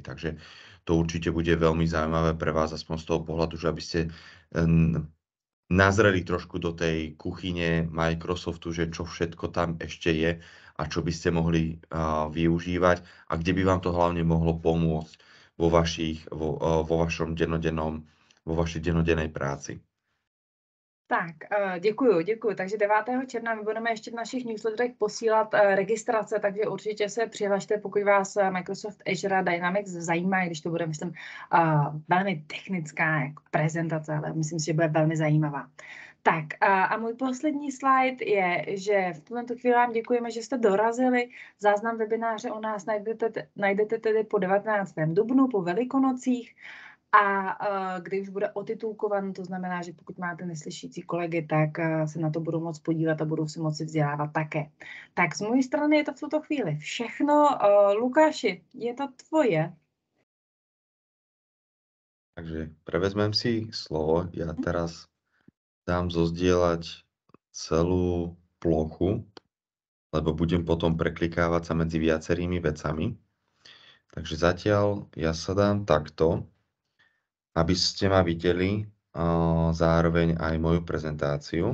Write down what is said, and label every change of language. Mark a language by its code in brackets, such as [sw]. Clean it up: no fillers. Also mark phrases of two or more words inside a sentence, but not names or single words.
[sk] Takže to určite bude veľmi zaujímavé pre vás, aspoň z toho pohľadu, že aby ste nazreli trošku do tej kuchyne Microsoftu, že čo všetko tam ešte je a čo by ste mohli využívať a kde by vám to hlavne mohlo pomôcť vo vašej dennodennej práci. [cs] Tak, děkuju. Takže 9. června my budeme ještě v našich newsletterech posílat registrace, takže určitě se přihlašte, pokud vás Microsoft Azure Dynamics zajímá, když to bude, myslím, velmi technická jako prezentace, ale myslím si, že bude velmi zajímavá. Tak a můj poslední slide je, že v tuto chvíli vám děkujeme, že jste dorazili. Záznam webináře u nás najdete tedy po 19. dubnu, po Velikonocích. A kdy už bude otitulkovan, to znamená, že pokud máte neslyšící kolegy, tak se na to budou moct podívat a budou si moci vzdělávat také. Tak z mojí strany je to v tuto chvíli všechno. Lukáši, je to tvoje. [sk] Takže prevezmem si slovo. Ja teraz dám zozdieľať celú plochu, lebo budem potom preklikávať sa medzi viacerými vecami. Takže zatiaľ ja sa dám takto, aby ste ma videli zároveň aj moju prezentáciu.